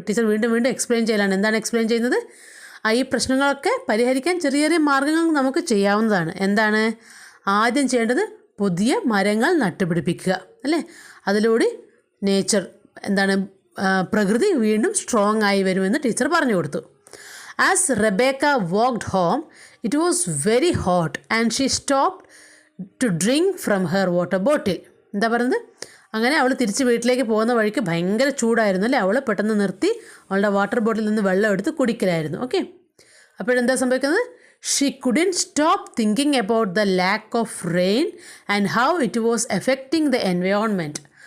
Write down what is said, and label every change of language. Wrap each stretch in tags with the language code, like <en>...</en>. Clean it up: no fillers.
<ml>Teacher വീണ്ടും വീണ്ടും explain ചെയ്യലാണ്. എന്താണ് എക്സ്പ്ലെയിൻ ചെയ്യുന്നത്? ഈ പ്രശ്നങ്ങളൊക്കെ പരിഹരിക്കാൻ ചെറിയ ചെറിയ മാർഗ്ഗങ്ങൾ നമുക്ക് ചെയ്യാവുന്നതാണ്. എന്താണ് ആദ്യം ചെയ്യേണ്ടത്? പുതിയ മരങ്ങൾ നട്ടുപിടിപ്പിക്കുക, അല്ലേ? അതിലൂടെ നേച്ചർ എന്താണ് പ്രകൃതി വീണ്ടും സ്ട്രോങ് ആയി വരുമെന്ന് ടീച്ചർ പറഞ്ഞു കൊടുത്തു.</ml> <en>As Rebecca walked home, it was very hot and she stopped to drink from her water bottle.</en> <ml>എന്താ പറയുന്നത്? അങ്ങനെ അവൾ തിരിച്ച് വീട്ടിലേക്ക് പോകുന്ന വഴിക്ക് ഭയങ്കര ചൂടായിരുന്നു, അല്ലേ? അവൾ പെട്ടെന്ന് നിർത്തി അവളുടെ വാട്ടർ ബോട്ടിലിൽ നിന്ന് വെള്ളം എടുത്ത് കുടിക്കലായിരുന്നു. ഓക്കെ, അപ്പോഴെന്താ സംഭവിക്കുന്നത്?</ml> <en>She couldn't stop thinking about the lack of rain and how it was affecting the environment.</en>